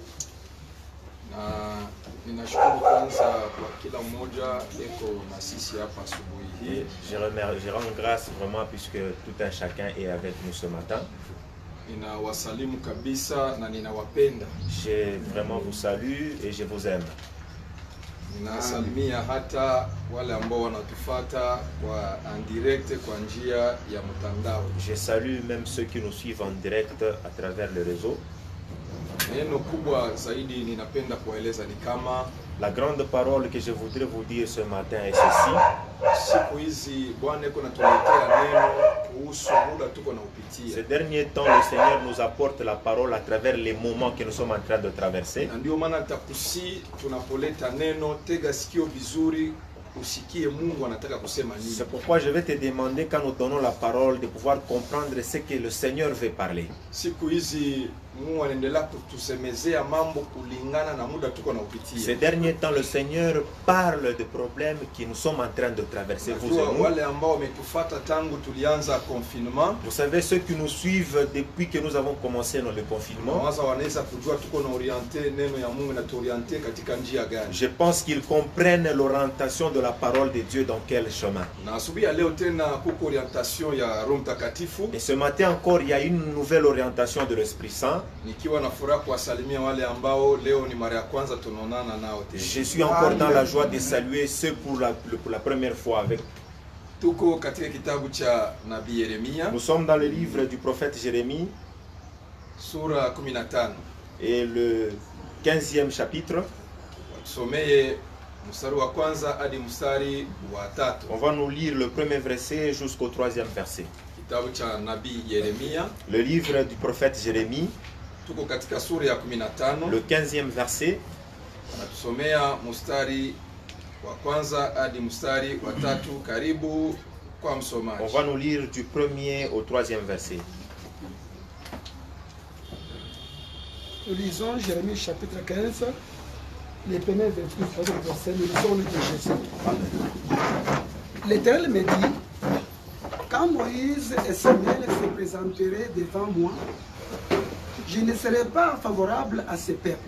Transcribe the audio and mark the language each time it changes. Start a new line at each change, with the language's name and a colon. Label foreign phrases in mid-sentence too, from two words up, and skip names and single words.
French: Et je rends grâce vraiment puisque tout un chacun est avec nous ce matin. Je vraiment vous salue et je vous aime.
Swahili: Nasalimia hata wale ambao wanatufuata kwa direct kwa njia ya mtandao.
French: Je salue même ceux qui nous suivent en direct à travers le réseau.
Swahili: Neno kubwa zaidi ninapenda kueleza ni kama
French: la grande parole que je voudrais vous dire ce matin est ceci.
Swahili: Siku hizi Bwana yuko anatuletea neno kuhusu muda tuko na upitia.
French: Ces derniers temps le Seigneur nous apporte la parole à travers les moments que nous sommes en train de traverser.
Swahili: Ndio maana nitakusi tunapoleta neno tega sikio vizuri usikie Mungu anataka kusema nini.
French: C'est pourquoi je vais te demander quand nous donnons la parole de pouvoir comprendre ce que le Seigneur veut parler.
Swahili: Siku hizi Mungu anaendelea kutusemezea mambo kulingana na muda tuko na upitia.
French: Ces derniers temps le Seigneur parle de problèmes que nous sommes en train de traverser vous et nous.
Swahili: Wale ambao wametufuata tangu tulianza confinement.
French: Vous savez ceux qui nous suivent depuis que nous avons commencé le confinement.
Swahili: Wanaweza kujua tuko na orienter neno ya Mungu na tuorienter katika njia gani.
French: Je pense qu'ils comprennent l'orientation de la parole de Dieu dans quel chemin.
Swahili: Na asubuhi ya leo tena kuko orientation ya Roho Mtakatifu.
French: Et ce matin encore il y a une nouvelle orientation de l'Esprit Saint.
Swahili: Nikiwa na furaha kuwasalimia wale ambao leo ni mara ya kwanza tunaonana nao tena.
French: Je suis encore dans la joie de saluer ceux pour la première fois avec.
Swahili: Tuko katika kitabu cha Nabii Yeremia.
French: Nous sommes dans le livre du prophète Jérémie.
Swahili: Sura 15.
French: Et le 15e chapitre.
Swahili: Tusomee mstari wa kwanza hadi mstari wa 3.
French: On va nous lire le premier verset jusqu'au 3e verset.
Swahili: Kitabu cha Nabii Yeremia.
French: Le livre du prophète Jérémie.
Swahili: Tuko katika sura ya 15.
French: Le 15e verset.
Swahili: Anatusomea mstari wa kwanza hadi mstari wa 3. Karibu kwa msomaji.
French: On va nous lire du 1er au 3e verset. Nous lisons Jérémie chapitre 15, les premiers versets, nous lisons le de Jésus. L'Éternel me dit, quand Moïse et Samuel se présenteraient devant moi, je ne serai pas favorable à ce peuple.